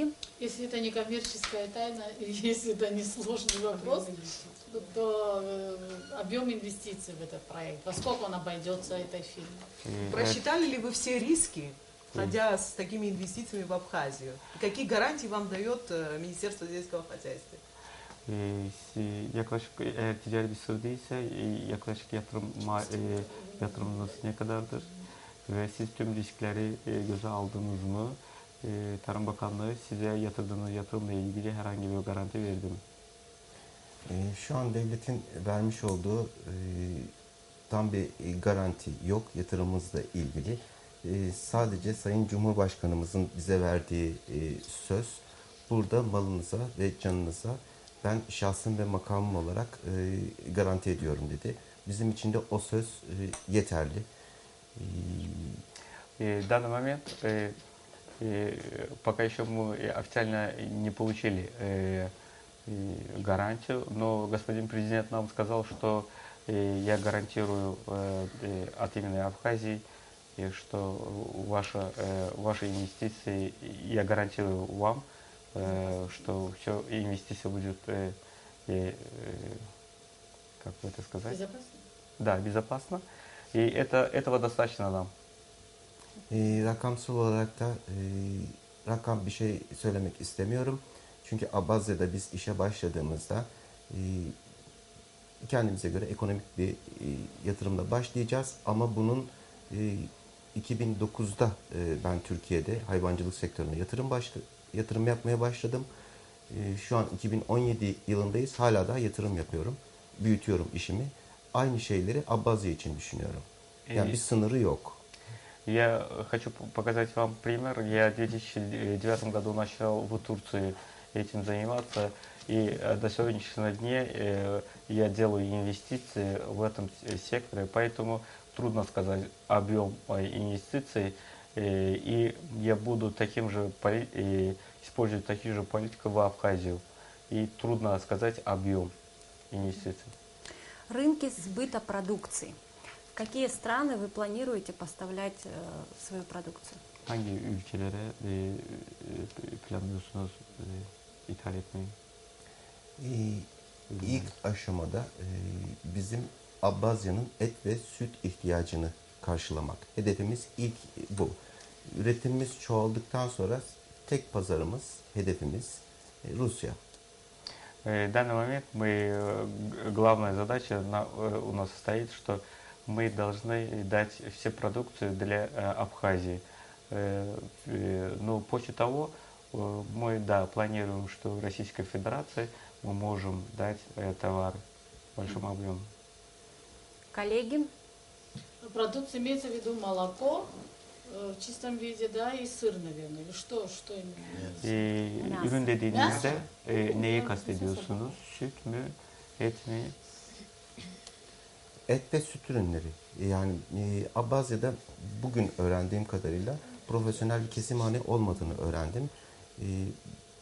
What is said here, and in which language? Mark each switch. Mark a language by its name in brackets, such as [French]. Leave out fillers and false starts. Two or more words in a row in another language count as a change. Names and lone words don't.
[Russian] Если это не коммерческая тайна, если это не сложный вопрос, то объем инвестиций в этот проект, во сколько он обойдется этой фирме? Просчитали ли вы все риски, входя с такими инвестициями в Абхазию? И какие гарантии вам дает Министерство сельского хозяйства? [Turkish] Yaklaşık eğer ticari bir sır değilse yaklaşık yatırımınız ne kadardır? Ve siz tüm riskleri göze aldınız mı? Tarım Bakanlığı size yatırdığınız yatırımla ilgili herhangi bir garanti verdi mi? Şu an devletin vermiş olduğu tam bir garanti yok yatırımımızla ilgili. Sadece Sayın Cumhurbaşkanımızın bize verdiği söz, burada malınıza ve canınıza ben şahsım ve makamım olarak garanti ediyorum dedi. Bizim için de o söz yeterli. [Russian] В данный момент пока еще мы официально не получили гарантию, но господин президент нам сказал, что я гарантирую от имени Абхазии, что ваши инвестиции, я гарантирую вам, что все инвестиции будут, как бы это сказать? Безопасно? Да, безопасно. И этого достаточно нам. [Turkish] Rakamsal olarak da rakam bir şey söylemek istemiyorum. Çünkü Abazya'da biz işe başladığımızda kendimize göre ekonomik bir yatırımla başlayacağız. Ama bunun 2009'da ben Türkiye'de hayvancılık sektörüne yatırım yapmaya başladım. Şu an 2017 yılındayız. Hala daha yatırım yapıyorum. Büyütüyorum işimi. Aynı şeyleri Abazya için düşünüyorum. Yani bir sınırı yok. [Russian] Я хочу показать вам пример. Я в 2009 году начал в Турции этим заниматься, и до сегодняшнего дня я делаю инвестиции в этом секторе, поэтому трудно сказать объем инвестиций, и я буду использовать такие же политики в Абхазию, и трудно сказать объем инвестиций. Рынки сбыта продукции. В какие страны вы планируете поставлять свою продукцию? [Turkish] Hangi ülkelere planlıyorsunuz ithal etmeyi? İlk aşamada bizim Abazya'nın et ve süt ihtiyacını karşılamak. Hedefimiz ilk bu. Üretimimiz çoğaldıktan sonra tek pazarımız, hedefimiz Rusya. [Russian] В данный момент главная задача у нас состоит, что мы должны дать все продукцию для Абхазии. Но после того мы, да, планируем, что в Российской Федерации мы можем дать товар в большом объеме. Коллеги? Продукция имеется в виду молоко в çistom виде, да, и сыр, наверное. Или что именно? [Turkish] Ürün dediğinizde neyi kastediyorsunuz? Süt mü, et mi? Et ve süt ürünleri. Yani Abazya'da bugün öğrendiğim kadarıyla profesyonel bir kesimhane olmadığını öğrendim.